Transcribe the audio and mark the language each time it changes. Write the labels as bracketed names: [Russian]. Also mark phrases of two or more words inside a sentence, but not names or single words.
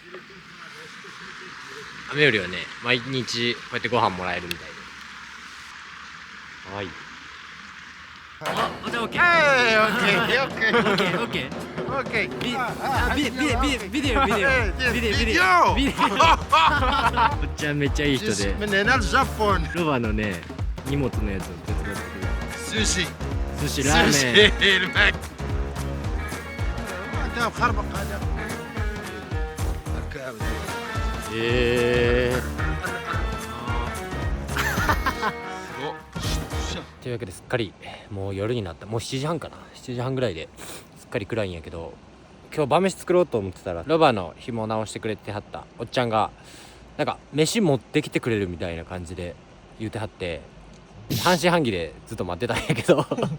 [Japanese] 雨よりはね、毎日こうやってご飯もらえるみたいで。はい。おじゃあ OK [English] Hey, okay, okay, OK okay. [Japanese] ビデオおっちゃんめっちゃいい人 Just で [Arabic] من هنا للجابون [Japanese] ロバのね荷物のやつを手伝ってくれる سوشي 寿司ラーメン [Arabic] سوشي الماك هذا مخربق هذا [Japanese] というわけですっかりもう夜になった。もう7時半かな、7時半ぐらいですっかり暗いんやけど、今日晩飯作ろうと思ってたらロバの紐を直してくれてはったおっちゃんがなんか飯持ってきてくれるみたいな感じで言うてはって、半信半疑でずっと待ってたんやけど